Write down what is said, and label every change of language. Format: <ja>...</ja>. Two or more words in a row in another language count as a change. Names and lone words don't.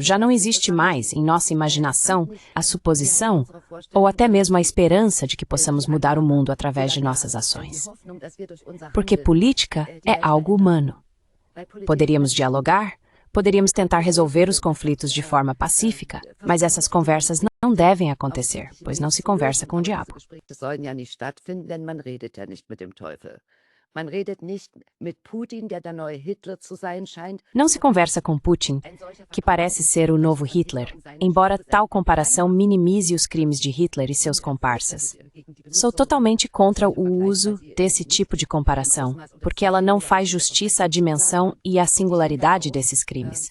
<pt>Já não existe mais, em nossa imaginação, a suposição ou até mesmo a esperança de que possamos mudar o mundo através de nossas ações. Porque política é algo humano. Poderíamos dialogar, poderíamos tentar resolver os conflitos de forma pacífica, mas essas conversas não devem acontecer, pois não se conversa com o diabo.</pt> <de>Man redet nicht mit Putin, der der neue Hitler zu sein scheint.</de> <pt>Não se conversa com Putin, que parece ser o novo Hitler, embora tal comparação minimize os crimes de Hitler e seus comparsas. Sou totalmente contra o uso desse tipo de comparação, porque ela não faz justiça à dimensão e à singularidade desses crimes.</pt>